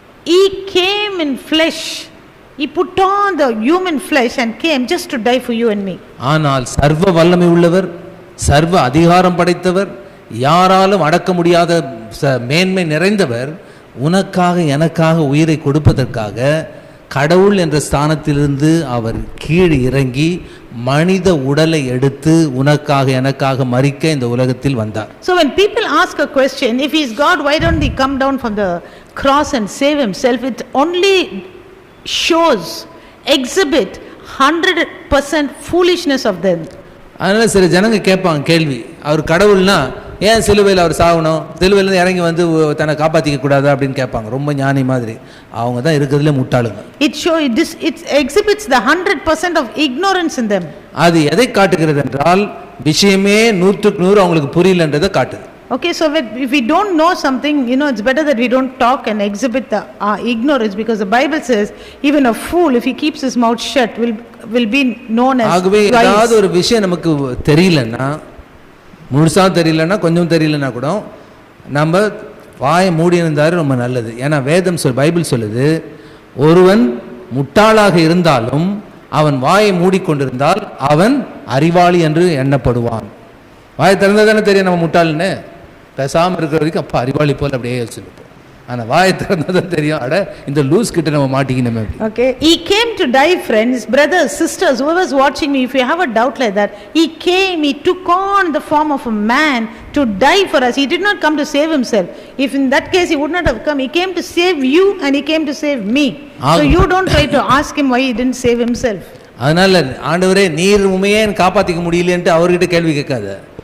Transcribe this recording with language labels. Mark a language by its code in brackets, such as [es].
[en] He came in flesh, he put on the human flesh and came just to die for you and me. [ta] ஆனால் சர்வ வல்லமை உள்ளவர், சர்வ அதிகாரம் படைத்தவர், யாராலும் அடக்க முடியாத மேன்மை நிறைந்தவர் உனக்காக எனக்காக உயிரை கொடுப்பதற்காக கடவுள் என்ற ஸ்தானத்திலிருந்து அவர் கீழ் இறங்கி மனித உடலை எடுத்து உனக்காக எனக்காக மரிக்க இந்த உலகத்தில் வந்தார். [en] So when people ask a question, if he is God, why don't he come down from the cross and save himself? It only shows, exhibit 100% foolishness of them. [ta] அதனால சில ஜனங்க கேட்பாங்க கேள்வி, அவர் கடவுள்னா ஏன் சிலுவையில் அவர் சாகணும், சிலுவையிலேருந்து இறங்கி வந்து தன்னை காப்பாற்றிக்க கூடாது அப்படின்னு கேட்பாங்க. ரொம்ப ஞானி மாதிரி. அவங்க தான் இருக்கிறதுல முட்டாளுங்க. [en] It exhibits the 100% of ignorance in them. [ta] அது எதை காட்டுகிறது என்றால் விஷயமே 100க்கு 100 அவங்களுக்கு புரியலன்றதை காட்டுது. [en] Okay, so if we don't know something, it's better that we don't talk and exhibit the ignorance, because the Bible says even a fool, if he keeps his mouth shut, will be known as wise. [ta] ஆகவே ஏதாவது ஒரு விஷயம் நமக்கு தெரியலன்னா, முழுசா தெரியலன்னா, கொஞ்சம் தெரியலன்னா கூட நம்ம வாயை மூடி இருந்தாரு ரொம்ப நல்லது. ஏன்னா வேதம் பைபிள் சொல்லுது, ஒருவன் முட்டாளாக இருந்தாலும் அவன் வாயை மூடிக்கொண்டிருந்தால் அவன் அறிவாளி என்று எண்ணப்படுவான். வாயை திறந்ததானே தெரியும் நம்ம முட்டாள்னு. பேசாமல் இருக்கிற வரைக்கும் அப்பா அறிவாளி போல் அப்படியே வச்சுருப்போம். ஆனா வாயை திறந்தாதான் தெரியும், அட இந்த லூஸ் கிட்ட நம்ம மாட்டிக்கணுமே. [en] Okay, he came to die, friends, brothers, sisters, whoever's watching me, if you have a doubt like that, he came, he took on the form of a man to die for us. He did not come to save himself. If in that case he would not have come, he came to save you and he came to save me. So you don't try to ask him why he didn't save himself. [ta] அதனால ஆண்டவரே நீர் உண்மையே காப்பாத்திக்க முடியலன்ட்டு அவர்கிட்ட கேள்வி கேட்காத.